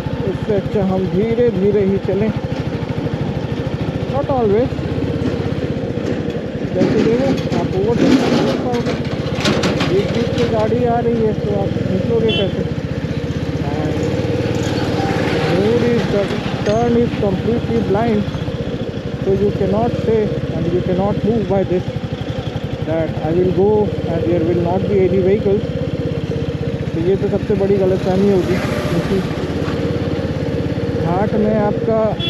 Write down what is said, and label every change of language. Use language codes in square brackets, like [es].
[hi] इससे अच्छा हम धीरे धीरे ही चलें, [en] not always, [hi] जैसे देखो आप ओवरटेक नहीं कर पाओगे, एक बीच से गाड़ी आ रही है तो आप निकलोगे कैसे? [en] Road is the turn is completely blind, so you cannot say and you cannot move by this that I will go and there will not be any vehicles. [hi] तो ये तो सबसे बड़ी गलतफहमी होगी, क्योंकि घाट में आपका